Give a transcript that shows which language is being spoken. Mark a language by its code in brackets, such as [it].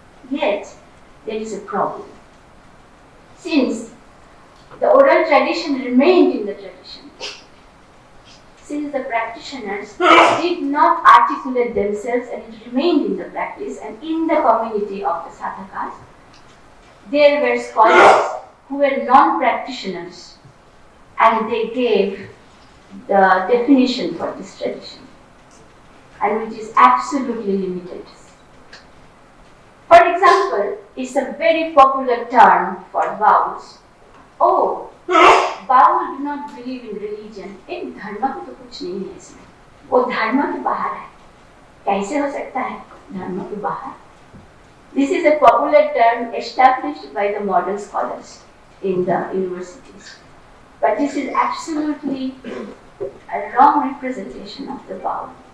[en] Yet, there is a problem. Since the oral tradition remained in the tradition, since the practitioners did not articulate themselves and it remained in the practice and in the community of the sadhakas, there were scholars who were non-practitioners and they gave the definition for this tradition, and which is absolutely limited. For example, it's a very popular term for Bauls. Oh, Baul do not believe in religion. [hi] एक धर्म का तो कुछ नहीं है इसमें. वो धर्म के बाहर है. कैसे हो सकता है धर्म के बाहर? [en] This is a popular term established by the modern scholars in the universities. But this is absolutely a wrong representation of the Baul.